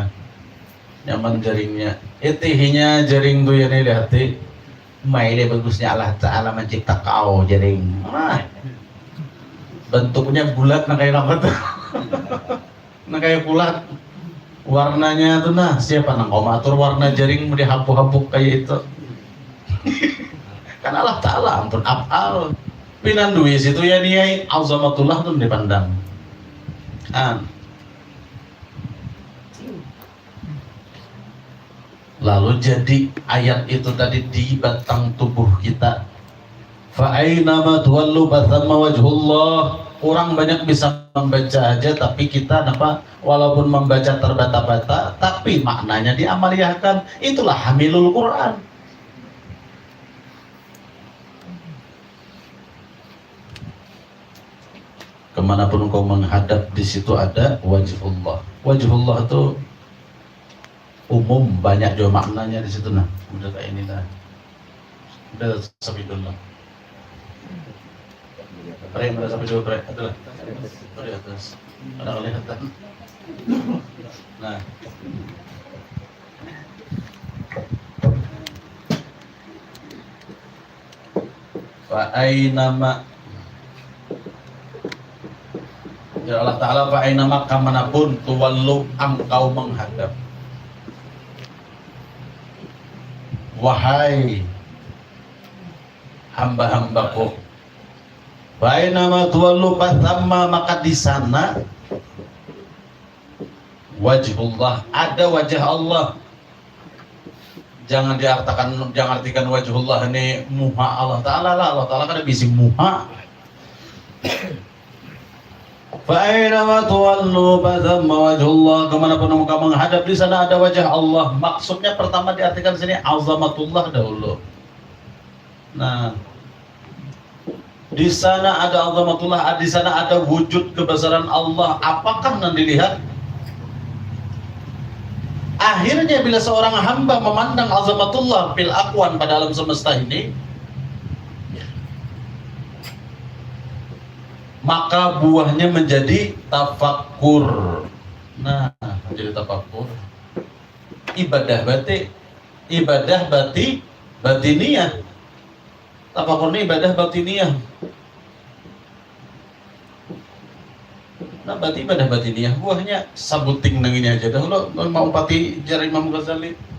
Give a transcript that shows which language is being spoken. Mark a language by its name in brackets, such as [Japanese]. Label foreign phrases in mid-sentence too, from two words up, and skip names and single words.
[Banjar] Nyaman jaringnya, itihinya jaring tuh ya nih lihat nih, maile bagusnya Allah Ta'ala mencipta kau jaring, bentuknya bulat nah kayak apa tuh, nah kayak bulat, warnanya tuh nah siapa nang kau atur warna jaring mau dihapuk-hapuk kayak itu, kan Allah Ta'ala ampun apal, Pinandui situ ya niai azamatullah tuh dipandang. [Indonesian] Lalu jadi ayat itu tadi di batang tubuh kita. [Arabic] فأينما تولوا فثم وجه الله. [Indonesian] Orang banyak bisa membaca aja, tapi kita walaupun membaca terbata-bata, tapi maknanya diamaliyahkan. Itulah hamilul Quran. Kemanapun kau menghadap, di situ ada wajhullah. Wajhullah itu umum, banyak juga maknanya di situ. Nah, udah kayak ini dah. Udah sampai dulu. Prem, udah sampai dulu, Prem. Adalah. Di atas. Ada kelihatan. Nah. [Arabic] فأينما يا الله تعالى فأينما [Indonesian] kamanapun tuwallu engkau menghadap. Wahai hamba-hambaku, [Arabic] فأينما تولوا فثم, [Indonesian] maka di sana wajhullah, ada wajah Allah. Jangan artikan wajhullah ini muha Allah Ta'ala lah. Allah Ta'ala kan bisa muha. [Arabic] فأينما تولوا فثم وجه الله, [Indonesian] kemanapun engkau menghadap, di sana ada wajah Allah. Maksudnya pertama diartikan sini azamatullah dahulu. Nah, di sana ada azamatullah, di sana ada wujud kebesaran Allah. Apakah nanti dilihat? Akhirnya bila seorang hamba memandang [Arabic] عظمة الله في الأكوان, [Indonesian] pada alam semesta ini, maka buahnya menjadi tafakkur. Nah, menjadi tafakkur. Ibadah batiniyah. [Banjar] Tafakkur ini ibadah batiniyah. Nah, berarti ibadah batiniyah buahnya sabuting nang ini aja dahulu mau pati jari Imam Ghazali.